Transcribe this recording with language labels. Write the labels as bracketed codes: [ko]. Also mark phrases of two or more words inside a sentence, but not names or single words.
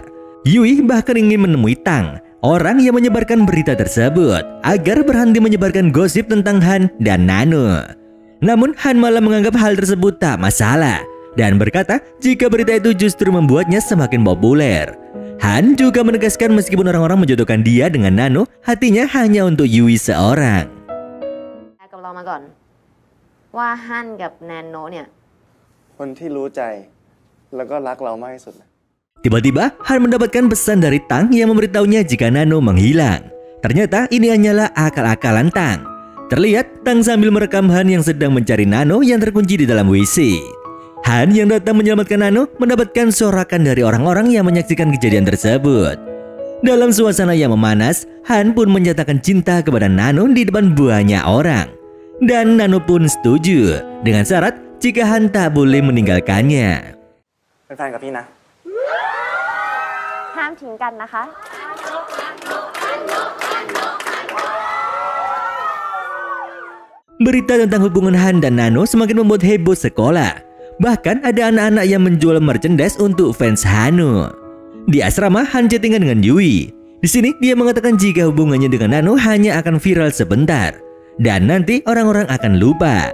[id] Yui bahkan ingin menemui Tang, orang yang menyebarkan berita tersebut, agar berhenti menyebarkan gosip tentang Han dan Nano. Namun Han malah menganggap hal tersebut tak masalah dan berkata jika berita itu justru membuatnya semakin populer. Han juga menegaskan meskipun orang-orang menjodohkan dia dengan Nano, hatinya hanya untuk Yui seorang. [th] ว่าฮั่นกับแนนโนเนี่ยคนที่รู้ใจแล้วก็รักเรามากที่สุด [id] Tiba-tiba Han mendapatkan pesan dari Tang yang memberitahunya jika Nano menghilang. Ternyata ini hanyalah akal-akalan Tang. Terlihat Tang sambil merekam Han yang sedang mencari Nano yang terkunci di dalam WC. Han yang datang menyelamatkan Nano mendapatkan sorakan dari orang-orang yang menyaksikan kejadian tersebut. Dalam suasana yang memanas, Han pun menyatakan cinta kepada Nano di depan banyak orang. Dan Nano pun setuju dengan syarat jika Han tak boleh meninggalkannya. [th] เป็นแฟนกับพี่นะห้ามทิ้งกันนะคะ [id] Berita tentang hubungan Han dan Nano semakin membuat heboh sekolah. Bahkan ada anak-anak yang menjual merchandise untuk fans Hano. Di asrama, Han chattingan dengan Yui. Di sini dia mengatakan jika hubungannya dengan Nano hanya akan viral sebentar dan nanti orang-orang akan lupa.